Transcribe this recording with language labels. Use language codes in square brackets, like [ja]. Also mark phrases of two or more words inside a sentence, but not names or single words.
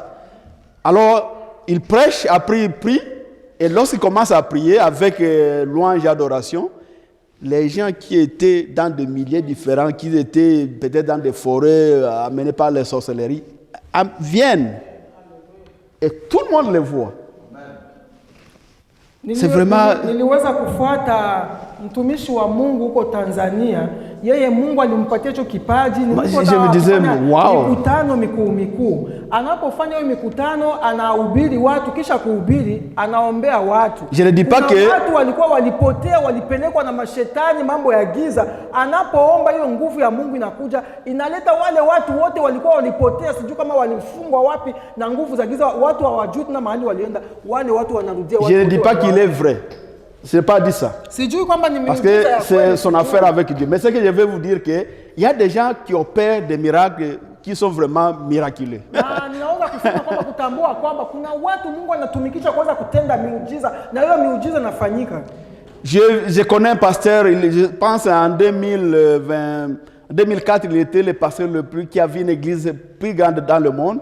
[fr] Alors, il prêche, après il prie, et lorsqu'il commence à prier avec louange et adoration, les gens qui étaient dans des milieux différents, qui étaient peut-être dans des forêts amenés par les sorcelleries, viennent. Et tout le monde les voit. C'est vraiment... [sw] Niliweza kufuata mtumishi wa Mungu huko Tanzania. Yeye Mungu alimpatia hicho kipaji. Mikutano mikuu. Anapofanya hiyo mikutano anahubiri watu, kisha kuhubiri anaombea watu. [fr] Je ne dis pas que [sw] watu walikuwa walipotea, walipelekwa na mashetani, mambo ya giza. Anapoomba hiyo nguvu ya Mungu inakuja, inaleta wale watu wote walikuwa walipotea, sijui kama walifungwa wapi na nguvu za giza, watu hawajui na mahali walienda, wale watu wanarudia. [fr] Je ne dis pas qu'il est vrai. Je n'ai pas dit ça. Parce que c'est son affaire avec Dieu. Mais ce que je vais vous dire, qu'il y a des gens qui opèrent des miracles qui sont vraiment miraculeux. Je connais un pasteur, je pense en 2004, il était le pasteur le plus qui avait une église plus grande dans le monde.